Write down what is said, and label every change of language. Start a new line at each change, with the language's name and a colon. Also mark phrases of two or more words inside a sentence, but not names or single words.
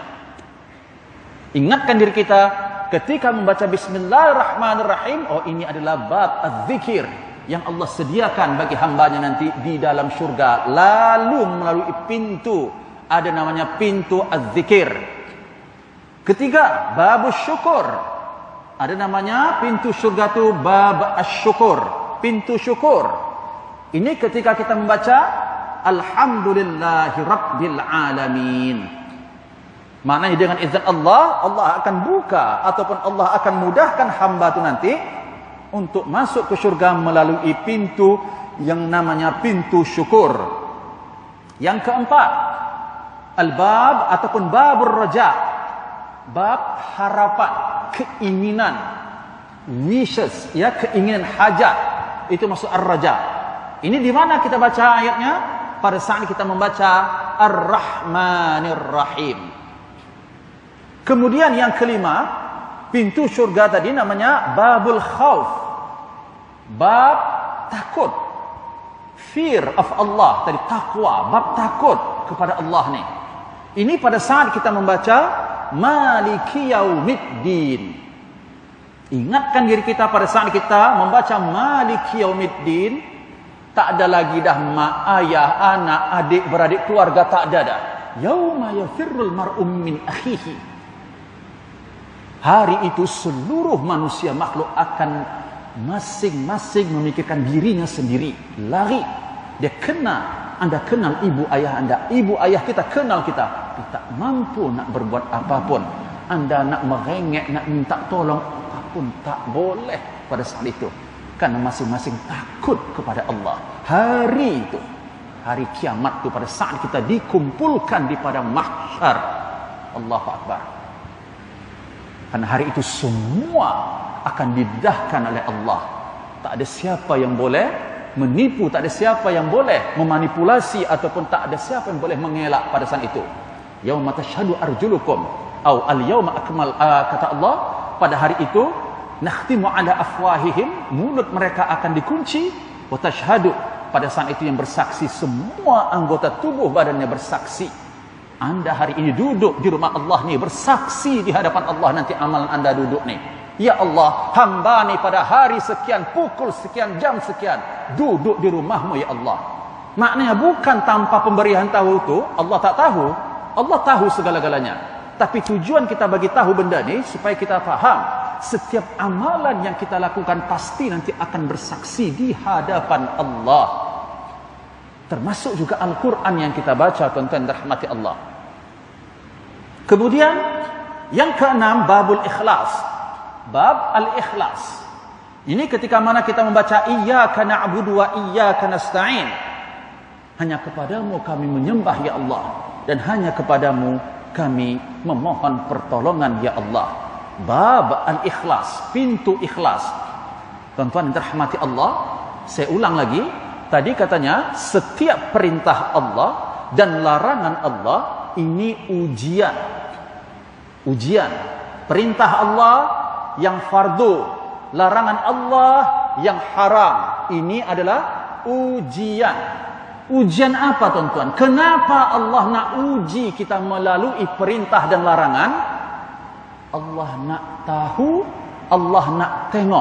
Malay: Ingatkan diri kita ketika membaca bismillahirrahmanirrahim, oh ini adalah
Arabic: باب الذكر
Malay: yang Allah sediakan bagi hambanya nanti di dalam syurga. Lalu melalui pintu, ada namanya pintu az-zikir. Ketiga,
Arabic: باب الشكر.
Malay: Ada namanya pintu syurga itu
Arabic: باب الشكر,
Malay: pintu syukur. Ini ketika kita membaca
Arabic: الحمد لله رب العالمين.
Malay: Maknanya dengan izin Allah, Allah akan buka ataupun Allah akan mudahkan hamba itu nanti untuk masuk ke syurga melalui pintu yang namanya pintu syukur. Yang keempat, al-bab ataupun
Arabic: باب الرجاء,
Malay: bab harapan, keinginan, wishes, ya, keinginan hajat. Itu maksud ar-raja. Ini di mana kita baca ayatnya? Pada saat kita membaca
Arabic: الرحمن الرحيم.
Malay: Kemudian yang kelima, pintu syurga tadi namanya
Arabic: باب الخوف.
Malay: Bab takut.
English: Fear of Allah,
Malay: tadi takwa, bab takut kepada Allah nih. Ini pada saat kita membaca
Arabic: مالك يوم الدين.
Malay: Ingatkan diri kita pada saat kita membaca
Arabic: مالك يوم الدين,
Malay: tak ada lagi dah mak, ayah, anak, adik, beradik, keluarga, tak ada dah.
Arabic: يوم يفر المرء من أخيه.
Malay: Hari itu seluruh manusia makhluk akan masing-masing memikirkan dirinya sendiri, lari. Dia kenal, anda kenal ibu ayah anda, ibu ayah kita kenal kita, tapi tak mampu nak berbuat apapun. Anda nak merengek, nak minta tolong, apapun tak boleh pada saat itu, karena masing-masing takut kepada Allah. Hari itu, hari kiamat itu, pada saat kita dikumpulkan di padang mahsyar,
Arabic: الله أكبر.
Malay: Karena hari itu semua akan didedahkan oleh Allah. Tak ada siapa yang boleh menipu, tak ada siapa yang boleh memanipulasi, ataupun tak ada siapa yang boleh mengelak pada saat itu.
Arabic: يوم تشهد أرجلكم أو اليوم أكمل,
Malay: kata Allah, pada hari itu
Arabic: نختم على أفواههم,
Malay: mulut mereka akan dikunci,
Arabic: وتشهد,
Malay: pada saat itu yang bersaksi semua anggota tubuh badannya bersaksi. Anda hari ini duduk di rumah Allah ni, bersaksi di hadapan Allah, nanti amalan anda duduk ni. Ya Allah, hamba ni pada hari sekian, pukul sekian, jam sekian, duduk di rumahmu ya Allah. Maknanya bukan tanpa pemberian tahu itu Allah tak tahu. Allah tahu segala-galanya. Tapi tujuan kita bagi tahu benda ni supaya kita faham, setiap amalan yang kita lakukan pasti nanti akan bersaksi di hadapan Allah. Termasuk juga Al-Quran yang kita baca, tuan-tuan rahmati Allah. Kemudian yang keenam,
Arabic: باب الإخلاص. باب الإخلاص.
Malay: Ini ketika mana kita membaca
Arabic: إياك نعبد وإياك نستعين.
Malay: Hanya kepadamu kami menyembah ya Allah, dan hanya kepadamu kami memohon pertolongan ya Allah.
Arabic: باب الإخلاص,
Malay: pintu ikhlas. Tuan-tuan yang dirahmati Allah, saya ulang lagi. Tadi katanya setiap perintah Allah dan larangan Allah ini ujian. Ujian. Perintah Allah yang fardu, larangan Allah yang haram. Ini adalah ujian. Ujian apa tuan-tuan? Kenapa Allah nak uji kita melalui perintah dan larangan? Allah nak tahu, Allah nak tengok.